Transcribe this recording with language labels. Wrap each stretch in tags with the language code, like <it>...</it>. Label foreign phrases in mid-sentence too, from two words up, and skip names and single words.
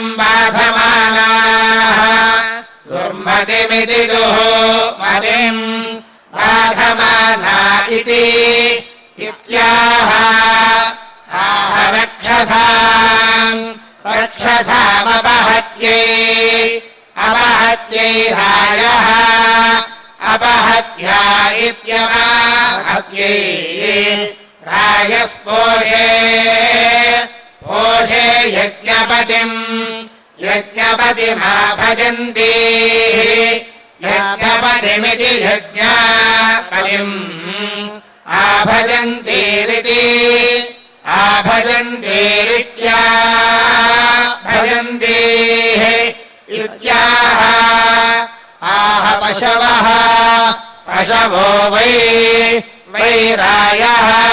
<sa>బాధమానాః దుర్మతిమితి దుఃమతిం బాధమానా ఇతి ఇత్యాహ ఆహ రక్షసాం రక్షసామపహత్యై అపహత్యై రాయః అపహత్యా ఇత్యపహత్యై రాయస్పోషే పోషే యజ్ఞపతిం యజ్ఞపతిమా భజంతి యజ్ఞపతిమితి యజ్ఞపతిం आभजन्तीरिति आभजन्तीरित्या भजन्तीः इत्याह आह पशवः पशवो वै वै रायः</sa>